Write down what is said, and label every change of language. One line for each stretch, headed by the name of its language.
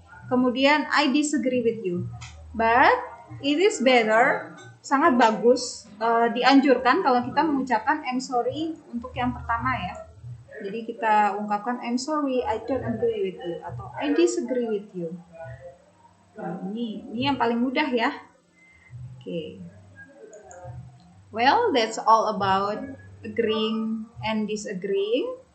Indonesian: Kemudian
English: I disagree with you. But it is better,
Indonesian: sangat bagus, dianjurkan kalau kita mengucapkan
English: I'm sorry
Indonesian: untuk yang pertama ya. Jadi kita ungkapkan
English: I'm sorry, I don't agree with you
Indonesian: atau
English: I disagree with you.
Indonesian: Nah, ini yang paling mudah ya.
English: Okay. Well, that's all about agreeing and disagreeing.